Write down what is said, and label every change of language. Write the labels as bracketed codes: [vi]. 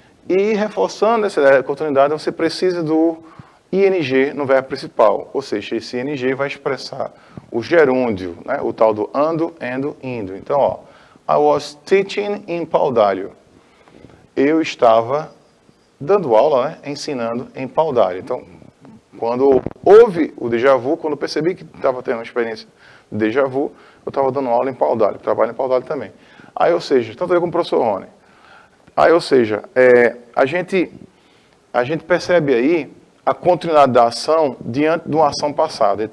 [pt] E reforçando essa ideia da continuidade, você precisa do ing no verbo principal, ou seja, esse ing vai expressar o gerúndio, né? O tal do ando, endo, indo. [en] Então, ó, I was teaching in Paudalho. [pt] Eu estava dando aula, né? Ensinando em Paudalho. Então, quando houve o déjà vu, quando eu percebi que estava tendo uma experiência de déjà vu, eu estava dando aula em Paudalho, trabalho em Paudalho também. Aí, ou seja, tanto eu como o professor Rony. Aí, ou seja, a gente percebe aí a continuidade da ação diante de uma ação passada.